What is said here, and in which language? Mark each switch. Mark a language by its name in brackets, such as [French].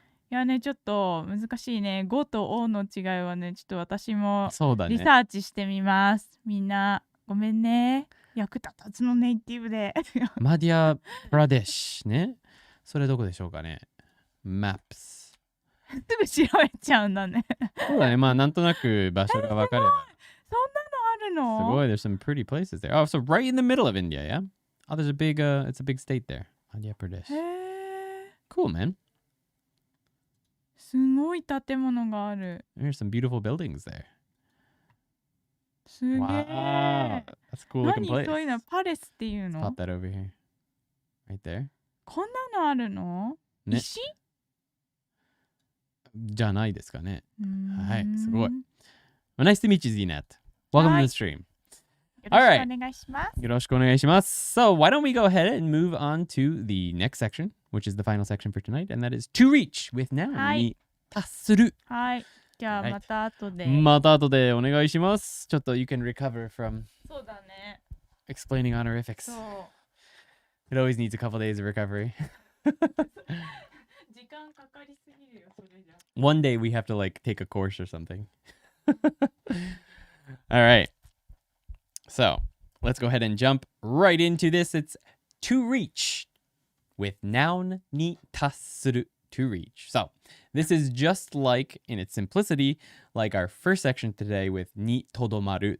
[Japanese] いやね、ちょっと難しいね。5と O の違いはね、ちょっと私もリサーチしてみます。みんな、ごめんね。役立たずのネイティブで。マディア・プラデシュね。それどこでしょうかね。 [English] Maps。 [Japanese] すぐ調べちゃうんだね。そうだね。まあ、なんとなく場所が分かれば。そんなのあるの？すごい。 [English] There's some pretty places there. Oh, so right in the middle of India, yeah? Oh, there's a big, it's a big state there. Madhya Pradesh. Cool, man. [Japanese] すごい建物がある。 [English] There's some beautiful buildings there. [Japanese] すげえ。 [English] Wow. That's a cool looking place. [Japanese] 何そういうのパレスっていうの？ [English] Spot that over here. Right there. [Japanese] こんなのあるの？ね。石？じゃないですかね。はい、すごい。 [English] Well, nice to meet you, Zinat. Welcome to the stream. [Japanese] よろしくお願いします。よろしくお願いします。 [English] So, why don't we go ahead and move on to the next section, which is the final section for tonight, and that is to reach with Noun に達する。 [Japanese] はい。じゃあまた後で。また後でお願いします。 [English] ちょっと you can recover from [Japanese] そうだね。 [English] explaining honorifics. [Japanese] そう。 [English] It always needs a couple days of recovery. [Japanese] 時間かかりすぎるよ、それじゃ。 [English] One day we have to like take a course or something. All right. So let's go ahead and jump right into this. It's to reach with noun に達する to reach. So this is just like in its simplicity, like our first section today with にとどまる.